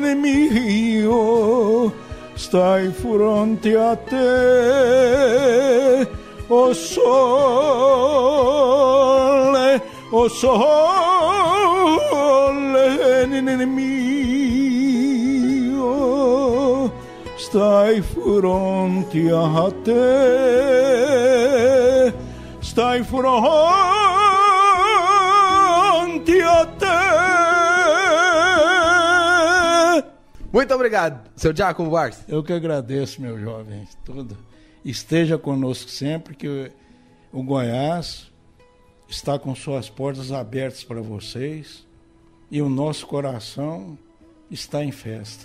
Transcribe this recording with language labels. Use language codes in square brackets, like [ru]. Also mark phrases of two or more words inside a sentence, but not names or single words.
[nap] mio, stai fronte a te, o sole mio, stai fronte a te, stai fronte a te. [pt] Muito obrigado, seu Giacomo Barsi. Eu que agradeço, meu jovem. Tudo. Esteja conosco sempre, que o Goiás está com suas portas abertas para vocês e o nosso coração está em festa.